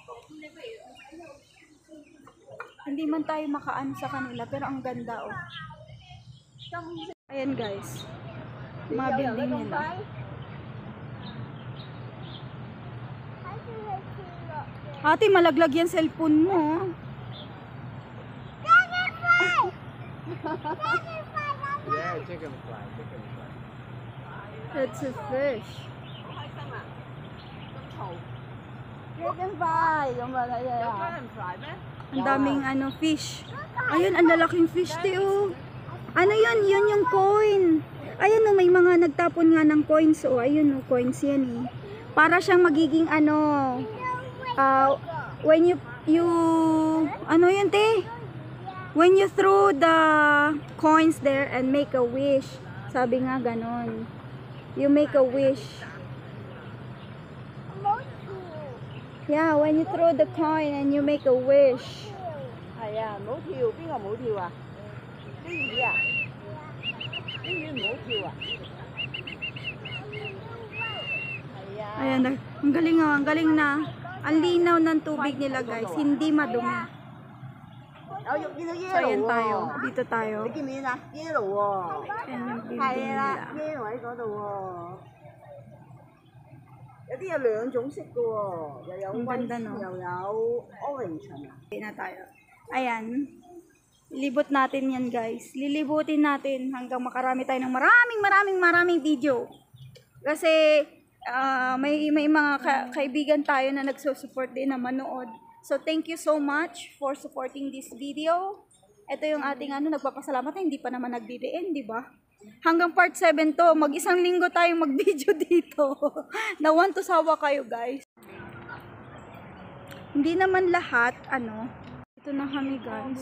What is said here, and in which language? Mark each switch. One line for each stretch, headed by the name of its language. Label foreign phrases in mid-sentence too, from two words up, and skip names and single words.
Filipino: Hindi man tayo makaan sa kanila, pero ang ganda, oh. Ayan guys, mga building nila. Ate, malaglag yan cellphone mo.
English: Yeah, chicken fry. It's a fish. Chicken fry.
Filipino: Ang daming fish. Ayun, ang lalaking fish, teo. Ano yun? Yun yung coin. Ayun may mga nagtapon nga ng coins. Ayun coins yan eh. Para siyang magiging
English: when you
Filipino: yun te?
English: When you throw the coins there and make a wish.
Filipino: Sabi nga ganon.
English: You make a wish. Yeah, when you throw the coin and you make a wish.
Filipino: Ayan,
Cantonese: 冇跳，邊個冇跳啊？啲魚啊？啲魚唔好跳啊？係啊。
Filipino: Ayan, ang galing na. Ang linaw ng tubig nila guys, hindi madumi.
Cantonese: 有見到
Filipino: So ayan yellow tayo,
Cantonese: 喎，
Filipino: dito tayo.
Cantonese: 你見唔見啊？yellow 喎，
Filipino: Ayan yung building
Cantonese: 係
Filipino: nila.
Cantonese: 啦，yellow 喺嗰度喎。有啲有兩種色嘅喎，又有
Filipino: Ang white ganda, no?
Cantonese: 又有 orange 係咪？
Filipino: Okay na tayo. Ayan. Libot natin yan guys. Lilibutin natin hanggang makarami tayo ng maraming video. Kasi may mga kaibigan tayo na nagsusupport din na manood.
English: So thank you so much for supporting this video.
Filipino: Ito yung ating nagpapasalamat na hindi pa naman nagdidiin, di ba? Hanggang part 7 to, mag-isang linggo tayong mag-video dito. Nawan to sawa kayo guys. Hindi naman lahat, ito na kami guys.